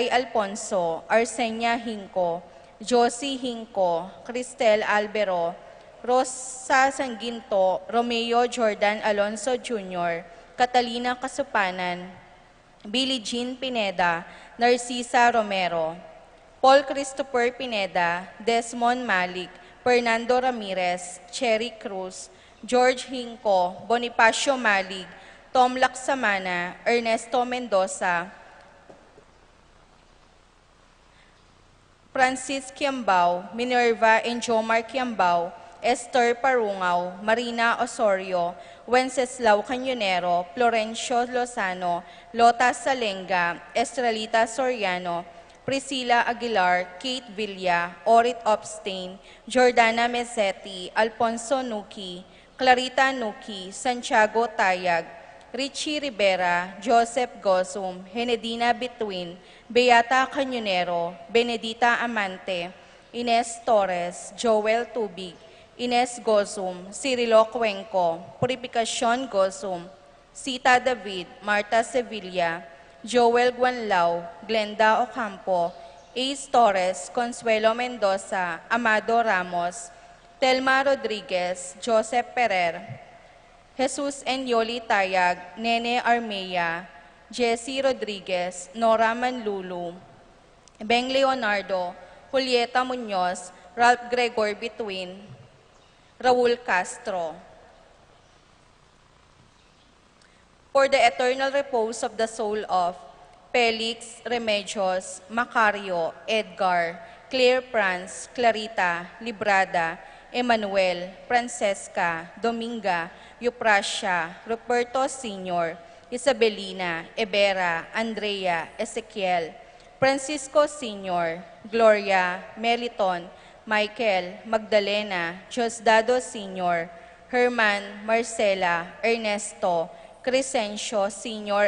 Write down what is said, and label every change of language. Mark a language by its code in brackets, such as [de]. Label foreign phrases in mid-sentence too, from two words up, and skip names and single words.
[en] Alfonso, Arsenia Hinco, Josie Hinco, Cristel Albero, Rosa Sanginto, Romeo Jordan Alonso Jr., Catalina Kasupanan, Billie Jean Pineda, Narcisa Romero, Paul Christopher Pineda, Desmond Malik, Fernando Ramirez, Cherry Cruz, George Hinco, Bonifacio Malig, Tom Laksamana, Ernesto Mendoza, Francis Kiambao, Minerva and Jomar Kiambao, Esther Parungaw, Marina Osorio, Wenceslao Cañonero, Florencio Lozano, Lota Salenga, Estrelita Soriano, Priscilla Aguilar, Kate Villa, Orit Opstein, Jordana Mesetti, Alfonso Nuki, Clarita Nuki, Santiago Tayag, Richie Rivera, Joseph Gosum, Henedina Bituin, Beata Cañonero, Benedita Amante, Ines Torres, Joel Tubig, Ines Gosum, Cirilo Cuenco, Purificacion Gosum, Sita David, Marta Sevilla, Joel Guanlao, Glenda Ocampo, Ace Torres, Consuelo Mendoza, Amado Ramos, Telma Rodriguez, Joseph Perer, Jesus Enyoli Tayag, Nene Armea, Jessie Rodriguez, Nora Manlulu, Beng Leonardo, Julieta Muñoz, Ralph Gregor Bituin, Raul Castro. For the eternal repose of the soul of Felix Remedios, Macario, Edgar, Claire Franz, Clarita, Librada, Emmanuel, Francesca, Dominga, Euprasia, Roberto Sr., Isabelina, Ebera, Andrea, Ezequiel, Francisco Sr., Gloria, Meliton, Michael, Magdalena, Diosdado Sr., Herman, Marcela, Ernesto, Crescencio Sr.